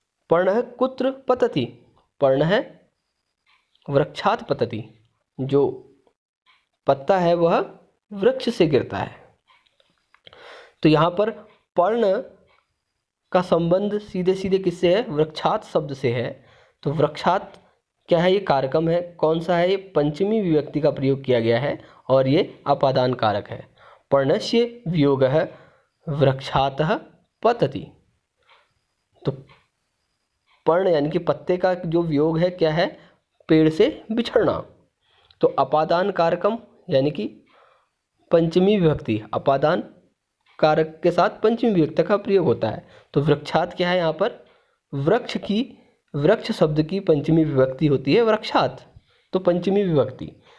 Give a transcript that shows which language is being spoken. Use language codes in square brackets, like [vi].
[sa] पर्णः कुत्र पतति, पर्णः वृक्षात पतति, [hi] जो पत्ता है वह वृक्ष से गिरता है। तो यहाँ पर पर्ण का संबंध सीधे सीधे किससे है, वृक्षात शब्द से है। तो वृक्षात क्या है, ये कारकम है। कौन सा है, ये पंचमी विभक्ति का प्रयोग किया गया है और ये अपादान कारक है। [sa] पर्णस्य वियोगः वृक्षातः पतति। [hi] तो पर्ण यानी कि पत्ते का जो वियोग है क्या है, पेड़ से बिछड़ना। तो अपादान कारकम यानी कि पंचमी विभक्ति, अपादान कारक के साथ पंचमी विभक्ति का प्रयोग होता है। तो वृक्षात क्या है, यहाँ पर वृक्ष की, वृक्ष शब्द की पंचमी विभक्ति होती है वृक्षात, तो पंचमी विभक्ति।